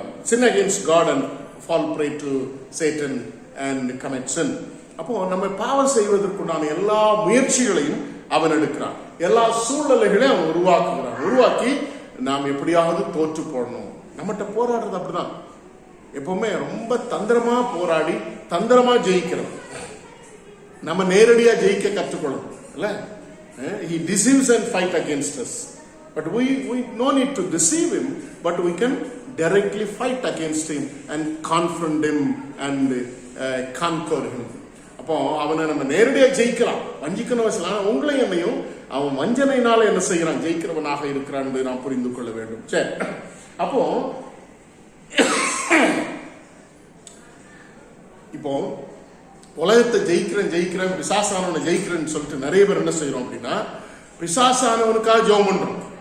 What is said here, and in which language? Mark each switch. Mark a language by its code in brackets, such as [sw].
[en] Sin against God and fall prey to Satan and commit sin. [ta] அப்போ நம்ம பாவம் செய்வதற்குண்டான எல்லா முயற்சிகளையும் அவன் எடுக்கிறான். எல்லா சூழ்நிலைகளையும் அவன் உருவாக்குகிறான். உருவாக்கி நாம் எப்படியாவது தோற்று போடணும். நம்மகிட்ட போராடுறது அப்படிதான். எப்பவுமே ரொம்ப தந்திரமா போராடி தந்திரமா ஜெயிக்கிறோம். நம்ம நேரடியா ஜெயிக்க கற்றுக்கொள்ளணும். இல்ல, [en] he deceives and fight against us. But we no need to deceive him, but we can directly fight against him and confront him and conquer him. [ta] அப்போ அவனை நம்ம நேரடியா ஜெயிக்கலாம், வஞ்சிக்கணும் அவசியம். உங்களை என்னையும் அவன் வஞ்சனையினால என்ன செய்யறான், ஜெயிக்கிறவனாக இருக்கிறான் என்று நாம் புரிந்து கொள்ள வேண்டும். சரி, அப்போ இப்போ உலகத்தை ஜெயிக்கிறேன் பிசாசானவனை ஜெயிக்கிறேன்னு சொல்லிட்டு நிறைய பேர் என்ன செய்யறோம் அப்படின்னா, பிசாசானவனுக்காக ஜெபம் பண்றோம்.